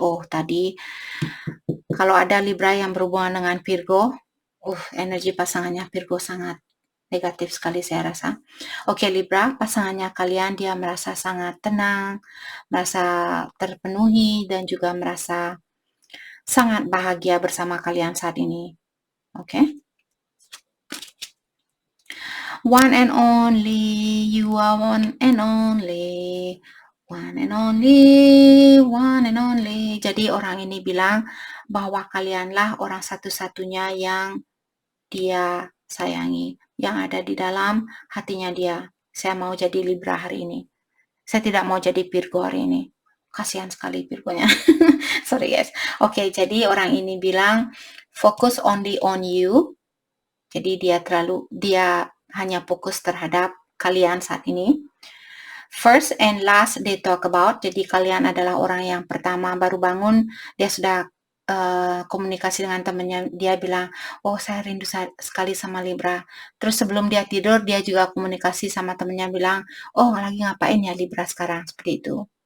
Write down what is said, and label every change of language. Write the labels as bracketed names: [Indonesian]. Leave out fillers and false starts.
[Indonesian] Oh, tadi kalau ada Libra yang berhubungan dengan Virgo, energi pasangannya Virgo sangat negatif sekali saya rasa. Oke, Libra, pasangannya kalian dia merasa sangat tenang, merasa terpenuhi dan juga merasa sangat bahagia bersama kalian saat ini. Oke. [English] One and only, you are one and only. One and only, one and only. [Indonesian] Jadi orang ini bilang bahwa kalianlah orang satu-satunya yang dia sayangi, yang ada di dalam hatinya dia. Saya mau jadi Libra hari ini. Saya tidak mau jadi Virgo hari ini. Kasihan sekali Virgonya. [English] Sorry guys. [Indonesian] Oke, jadi orang ini bilang [English] focus only on you. [Indonesian] Jadi dia hanya fokus terhadap kalian saat ini. [English] First and last they talk about. [Indonesian] Jadi kalian adalah orang yang pertama baru bangun, dia sudah komunikasi dengan temannya, dia bilang, oh saya rindu sekali sama Libra. Terus sebelum dia tidur, dia juga komunikasi sama temannya bilang, oh lagi ngapain ya Libra sekarang, seperti itu.